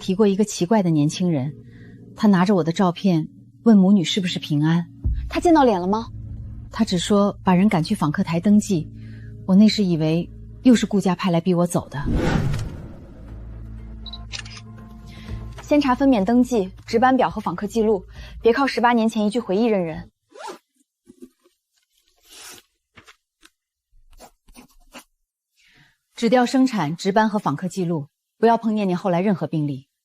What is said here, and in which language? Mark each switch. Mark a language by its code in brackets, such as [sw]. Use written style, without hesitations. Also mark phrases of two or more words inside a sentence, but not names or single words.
[zh] 提过一个奇怪的年輕人，他拿着我的照片，問母女是不是平安。他見到臉了嗎？他只說把人趕去訪客台登記。我那時以為又是顧家派來逼我走的。先查分娩登記、值班表和訪客記錄，別靠18年前一句回憶認人。只調生產、值班和訪客記錄，不要碰念念後來任何病歷。